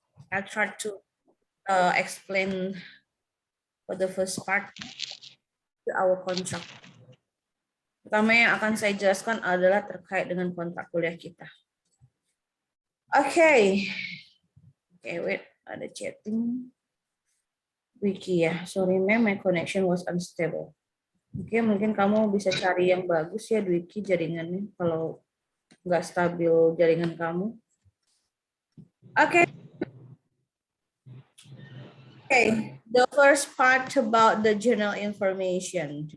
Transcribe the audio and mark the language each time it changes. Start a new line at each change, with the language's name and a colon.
English: I'll try to explain for the first part to our contract.
Indonesian: Pertama yang akan saya jelaskan adalah terkait dengan kontrak kuliah kita. Oke. Oke, wait, ada chatting.
English: Wiki ya, sorry ma'am, my connection was unstable.
Indonesian: Oke, mungkin kamu bisa cari yang bagus ya, Wiki jaringannya, kalau nggak stabil jaringan kamu. Oke.
English: Okay, the first part about the general information.